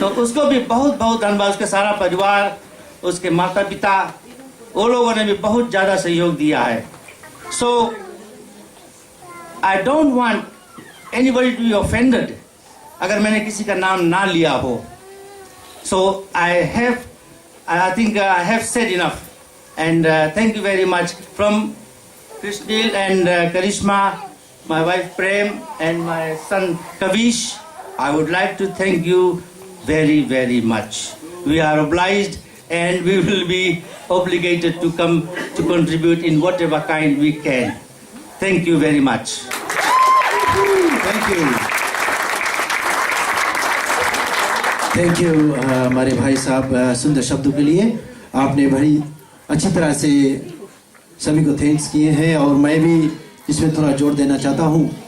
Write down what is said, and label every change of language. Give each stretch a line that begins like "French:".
Hindi: तो उसको भी बहुत बहुत धन्यवाद, उसके सारा परिवार, उसके माता पिता, वो लोगों ने भी बहुत ज़्यादा सहयोग दिया है।
English: so I don't want anybody to be offended
Hindi: अगर मैंने किसी का नाम ना लिया हो।
English: So I think I have said enough, and thank you very much from Krishnil and Karishma, my wife Prem, and my son Kavish. I would like to thank you very, very much. We are obliged, and we will be obligated to come to contribute in whatever kind we can. Thank you very much. Thank you, thank you
Hindi: हमारे भाई साहब सुंदर शब्दों के लिए। आपने बड़ी अच्छी तरह से सभी को थैंक्स किए हैं, और मैं भी इसमें थोड़ा जोर देना चाहता हूँ।